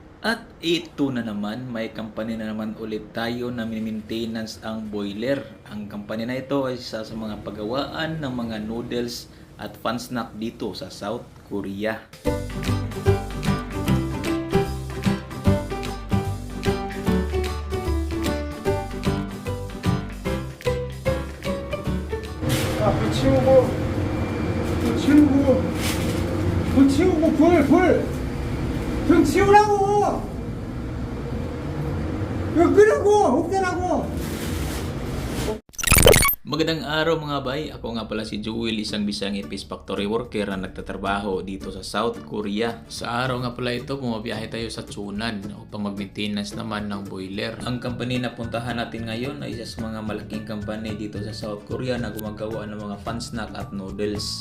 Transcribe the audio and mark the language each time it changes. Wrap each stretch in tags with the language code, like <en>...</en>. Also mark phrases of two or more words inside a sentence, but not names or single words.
<tl>At ito na naman, may company na naman ulit tayo na maintenance ang boiler. Ang company na ito ay isa sa mga pagawaan ng mga noodles at</tl> <en>fan snack</en> <tl>dito sa South Korea.</tl> <ko>자, 불 치우고, 불 치우고, 불 치우고, 불! 등 치우라고! 이거 끄라고! 없애라고!</ko> <tl>Magandang araw mga bay, ako nga pala si Joel, isang Bisang Ipis</tl> <en>factory worker</en> <tl>na nagtatrabaho dito sa South Korea. Sa araw nga pala ito, bumabiyahe tayo sa Chunan upang mag-maintenance naman ng boiler. Ang company na puntahan natin ngayon ay isa sa mga malaking company dito sa South Korea na gumagawa ng mga</tl> <en>fan snack</en> <tl>at noodles.</tl>